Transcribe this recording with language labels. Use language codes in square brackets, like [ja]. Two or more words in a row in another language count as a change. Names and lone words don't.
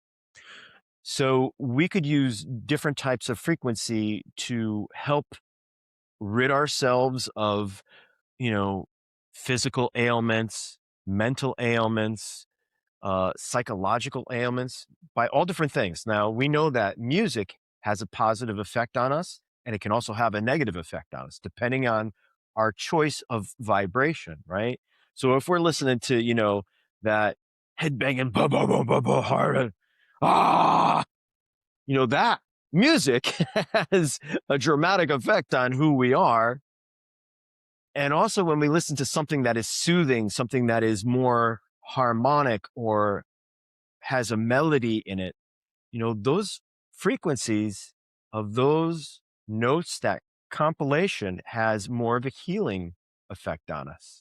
[en] So we could use different types of frequency to help rid ourselves of, you know, physical ailments, mental ailments, psychological ailments, by all different things. Now, we know that music has a positive effect on us, and it can also have a negative effect on us, depending on our choice of vibration, right? So if we're listening to, that headbanging, ba ba ba ba ba hard, ah, that music has a dramatic effect on who we are. And also when we listen to something that is soothing, something that is more harmonic or has a melody in it, those frequencies of those notes, that compilation has more of a healing effect on us.